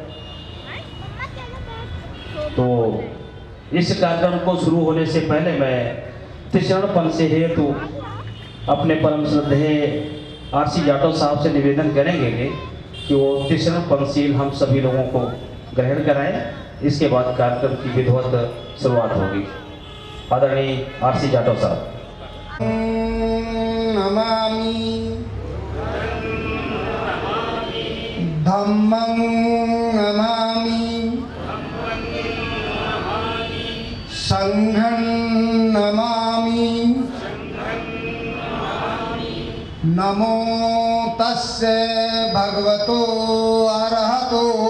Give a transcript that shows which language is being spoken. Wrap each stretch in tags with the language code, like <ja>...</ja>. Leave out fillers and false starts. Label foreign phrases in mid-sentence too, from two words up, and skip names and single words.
<hi>तो इस कार्यक्रम को शुरू होने से पहले मैं त्रिशरण से हेतु अपने परम श्रद्धेय आरसी जाटव साहब से निवेदन करेंगे कि वो त्रिशरण पंचशील हम सभी लोगों को ग्रहण कराएं। इसके बाद कार्यक्रम की विधिवत शुरुआत होगी। आदरणीय आरसी जाटव साहब।</hi> <pi>नमामि धम्मं नमामि संघं नमामि नमो तस्य भगवतो अरहतो</pi>